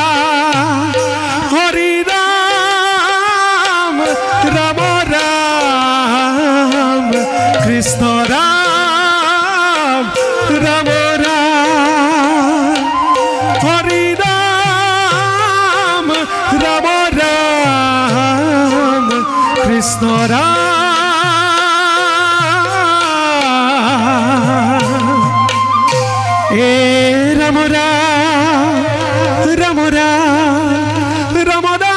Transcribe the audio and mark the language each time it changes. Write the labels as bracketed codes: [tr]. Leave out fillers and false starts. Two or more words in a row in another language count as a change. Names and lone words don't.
[as] হৰি ৰাম ৰাম ৰাম কৃষ্ণ ৰাম ৰাম ৰাম। হৰি ৰাম ৰাম রাম কৃষ্ণ রাম। এ রাম রাম রাম রাম রাম